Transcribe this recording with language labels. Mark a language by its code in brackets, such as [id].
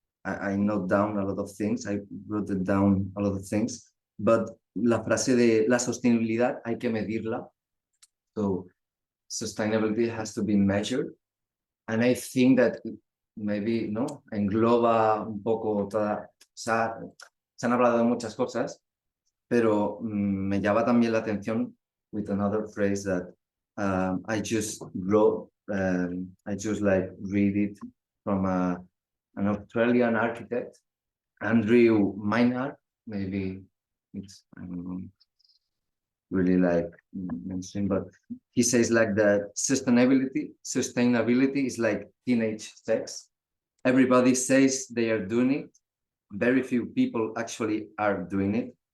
[en] I note down a lot of things. I wrote it down a lot of things. [es] But la frase de la sostenibilidad hay que medirla. [en] So sustainability has to be measured. And I think that maybe, [es] ¿no? Engloba un poco toda... Se han hablado de muchas cosas, pero me llama también la atención [en] with another phrase that I just wrote, I just read it from an Australian architect, Andrew Maynard. Maybe it's really mainstream, but he says that sustainability is like teenage sex. Everybody says they are doing it. Very few people actually are doing it.